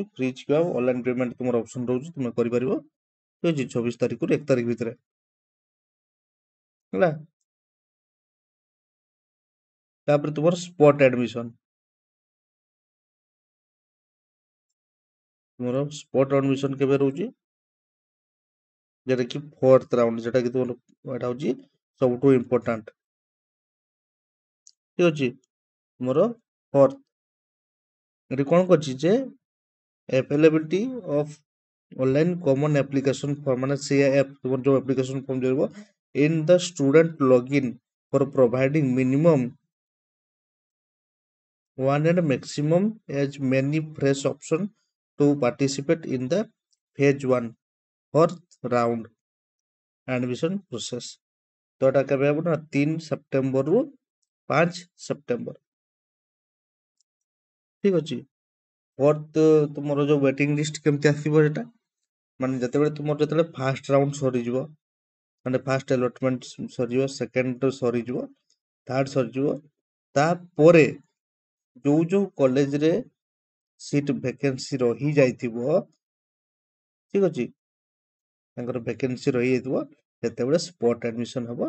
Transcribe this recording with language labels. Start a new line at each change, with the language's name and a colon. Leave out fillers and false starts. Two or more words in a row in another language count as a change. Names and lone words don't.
Odia: ଫ୍ରିଜ୍ କିମ୍ବା
English: online payment
Odia: ତୁମର ଅପସନ୍ ରହୁଛି, ତୁମେ କରିପାରିବ। ଠିକ ଅଛି। 26 ତାରିଖରୁ 1 ତାରିଖ ଭିତରେ ହେଲା। ତାପରେ ତୁମର
English: spot admission,
Odia: ତୁମର
English: spot admission
Odia: କେବେ ରହୁଛି? ଯେଉଁଟା କି
English: fourth round,
Odia: ଯେଉଁଟା କି ତୁମର ଏଇଟା হଉଛି ସବୁଠୁ ଇମ୍ପୋର୍ଟାଣ୍ଟ। ଠିକ ଅଛି। ତୁମର ଫୋର୍ଥ ଏଠି କଣ କରିଛି ଯେ
English: availability of online common application form,
Odia: ମାନେ CAF ତୁମର ଯୋଉ
English: application form
Odia: ରହିବ
English: in the student login for providing minimum one and maximum as many fresh option to participate in the phase 1 fourth round admission process।
Odia: ତ ଏଟା କେବେ ହବ ନା 3 ସେପ୍ଟେମ୍ବରରୁ 5 ସେପ୍ଟେମ୍ବର। ଠିକ ଅଛି। ଫୋର୍ଥ ତୁମର ଯୋଉ
English: waiting list
Odia: କେମିତି ଆସିବ ସେଟା, ମାନେ ଯେତେବେଳେ
English: first round
Odia: ସରିଯିବ, ମାନେ
English: first allotment
Odia: ସରିଯିବ, ସେକେଣ୍ଡ ସରିଯିବ, ଥାର୍ଡ ସରିଯିବ, ତାପରେ ଯୋଉ କଲେଜରେ
English: seat vacancy
Odia: ରହିଯାଇଥିବ, ଠିକ ଅଛି, ତାଙ୍କର ଭେକେନ୍ସି ରହିଯାଇଥିବ, ସେତେବେଳେ
English: spot admission
Odia: ହବ।